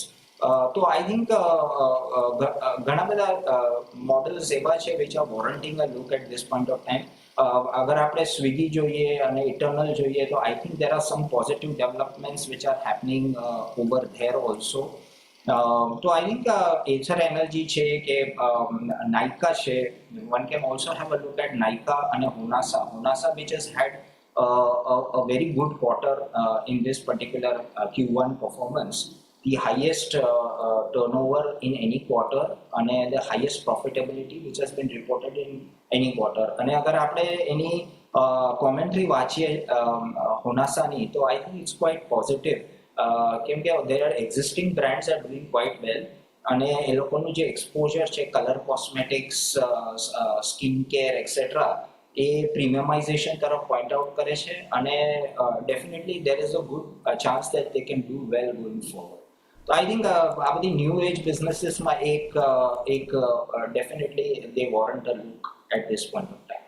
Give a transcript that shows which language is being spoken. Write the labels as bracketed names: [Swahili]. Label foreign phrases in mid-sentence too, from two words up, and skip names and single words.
[English] તો I think [Gujarati] ઘણા બધા મોડલ્સ એવા છે [English] which are warranting a look at this point of time. [Gujarati] અગર આપણે સ્વિગી જોઈએ અને ઇટર્નલ જોઈએ તો [English] I think there are some positive developments which are happening over there also. તો I think [Gujarati] એચર એનર્જી છે કે નાઇકા છે, [English] one can also have a look at Nykaa અને Honasa which has had a very good quarter in this particular Q1 performance. The highest turnover in any quarter and the highest profitability which has been reported in any quarter. [Gujarati] અને અગર આપણે એની commentary વાંચીએ હોનાસાની તો [English] I think it's quite positive. [Gujarati] કેમ કે [English] their existing brands are doing quite well [Gujarati] અને એ લોકોનું જે exposure છે [English] colour cosmetics, skin care etcetera [Gujarati] એ પ્રીમિયમાઇઝેશન તરફ પોઈન્ટ આઉટ કરે છે અને [English] definitely there is a good chance that they can do well going forward. તો I think [Gujarati] આ બધી [English] new age businessesમાં એક definitely they warrant a look at this point of time.